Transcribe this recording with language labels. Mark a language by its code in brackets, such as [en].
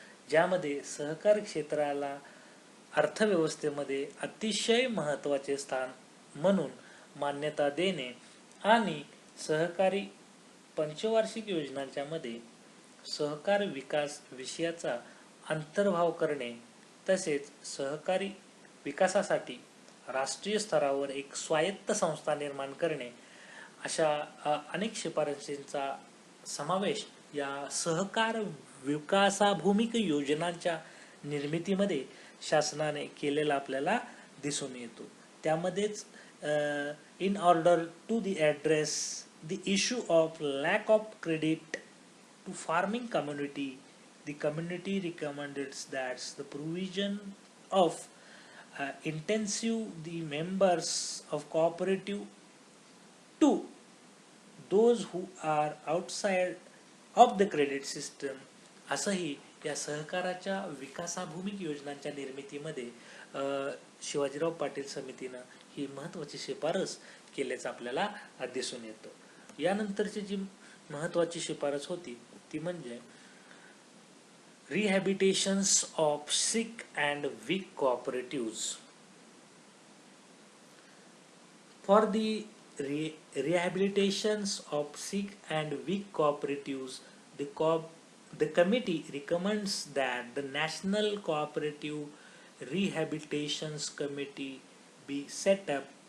[mr] ज्यामध्ये सहकार क्षेत्राला अर्थव्यवस्थेमध्ये अतिशय महत्त्वाचे स्थान म्हणून मान्यता देणे आणि सहकारी पंचवार्षिक योजनांच्या मध्ये सहकार विकास विषयाचा अंतर्भाव करणे, तसेच सहकारी विकासासाठी राष्ट्रीय स्तरावर एक स्वायत्त संस्था निर्माण करणे, अशा अनेक शिफारशींचा समावेश या सहकार विकासाभिमुख योजनांच्या निर्मितीमध्ये शासनाने केलेला आपल्याला दिसून येतो. त्यामध्येच [en] in order to address the issue of lack of credit to farming community, the community recommends that the provision of intensive the members of cooperative to those who are outside of the credit system, [mr] असंही या सहकाराच्या विकासाभिमुख योजनांच्या निर्मितीमध्ये शिवाजीराव पाटील समितीनं ही महत्त्वाची शिफारस केल्याचं आपल्याला दिसून येतं. यानंतरची जी महत्त्वाची शिफारस होती ती म्हणजे [en] Rehabilitations of sick and weak cooperatives. For the rehabilitations of sick and weak cooperatives, the committee recommends that the National Cooperative Rehabilitations Committee be set up.